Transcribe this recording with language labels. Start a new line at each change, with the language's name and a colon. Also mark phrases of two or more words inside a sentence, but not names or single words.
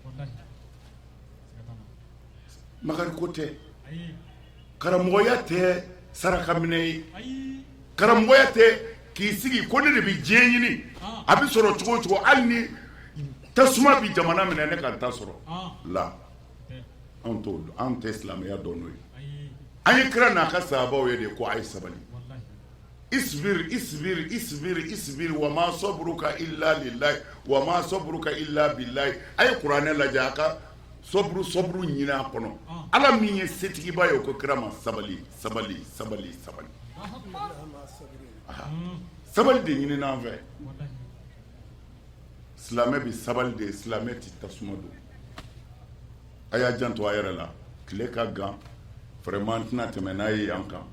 Bambara: makari ko tɛ karamɔgɔya tɛ saraka minɛ ye karamɔgɔya tɛ k'i sigi ko ne de bɛ diɲɛ ɲini a bɛ sɔrɔ cogo o cogo hali ni tasuma bi jamana minɛ ne ka ta sɔrɔ la anw t'o dɔn anw tɛ silamɛya dɔn n'o ye an ye kira n'a ka sahabaw ye de ko a ye sabali
Arabic: اصبر اصبر اصبر اصبر وما صبرك إلا لله وما صبرك إلا بالله
Bambara: a ye kuranɛ lajɛ a ka sabru ɲini a kɔnɔ Ala min ye setigiba ye o ko kira ma sabali sabali sabali sabali sabali de ɲini n'an fɛ silamɛ bɛ sabali de silamɛ tɛ tasuma don a y'a janto a yɛrɛ la tile ka gan vraiment n tɛna tɛmɛ n'a ye yan kan